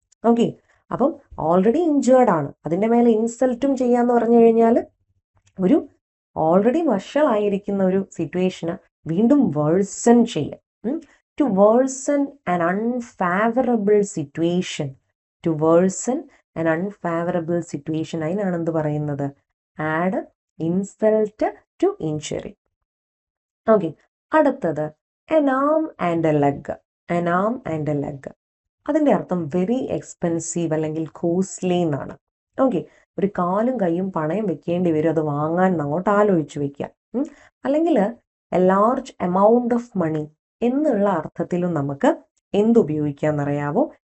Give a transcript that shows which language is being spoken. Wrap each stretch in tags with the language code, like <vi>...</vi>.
<ml>Okay, അപ്പം already injured ആണ്, അതിൻ്റെ മേലെ ഇൻസൾട്ടും ചെയ്യാന്ന് പറഞ്ഞു കഴിഞ്ഞാൽ ഒരു ഓൾറെഡി വഷളായിരിക്കുന്ന ഒരു സിറ്റുവേഷന് വീണ്ടും വേഴ്സൺ ചെയ്യുക.</ml> <en>To worsen an unfavourable situation. To worsen an unfavourable situation,</en> <ml>അതിനാണ് എന്ത് പറയുന്നത്?</ml> <en>Add insult to injury. Okay,</en> <ml>അടുത്തത്</ml> <en>an arm and a leg. an arm and a leg.</en> <ml>അതിൻ്റെ അർത്ഥം</ml> <en>very expensive</en> <ml>അല്ലെങ്കിൽ കോസ്റ്റ്ലി എന്നാണ്. ഓക്കെ, ഒരു കാലും കൈയും പണയം വെക്കേണ്ടി വരും അത് വാങ്ങാൻ അങ്ങോട്ട് ആലോചിച്ച് വെക്കുക. അല്ലെങ്കിൽ</ml> <en>a large amount of money</en> <ml>എന്നുള്ള അർത്ഥത്തിലും നമുക്ക് എന്തുപയോഗിക്കാമെന്നറിയാവോ?</ml>